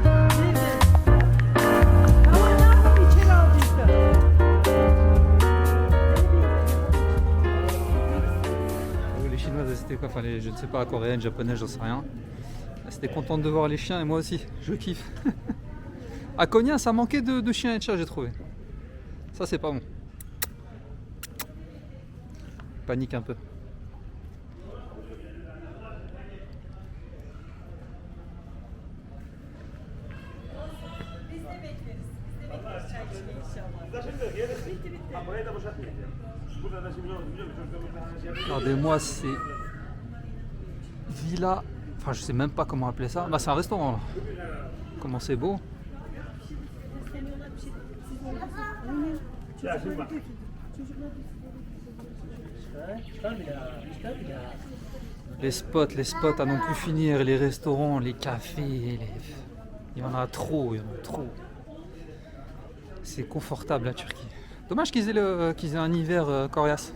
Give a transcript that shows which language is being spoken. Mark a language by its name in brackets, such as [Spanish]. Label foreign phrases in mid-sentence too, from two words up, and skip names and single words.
[French] Les Chinoises, c'était quoi? Enfin, je ne sais pas, coréennes, japonaises, j'en sais rien. Elles étaient contentes de voir les chiens et moi aussi, je kiffe. À Konya, ça manquait de chiens et de chats, j'ai trouvé. Ça, c'est pas bon. Panique un peu. [Turkish] Burayı da boşaltmayacağım. Burada da şimdi [French] Regardez-moi ces villas. Enfin, je sais même pas comment appeler ça. Bah, c'est un restaurant là. Comment c'est beau. [Turkish] Ya şimdi bak. [French] Les spots à non plus finir, les restaurants, les cafés, il y en a trop, il y en a trop. C'est confortable la Turquie. Dommage qu'ils aient un hiver coriace.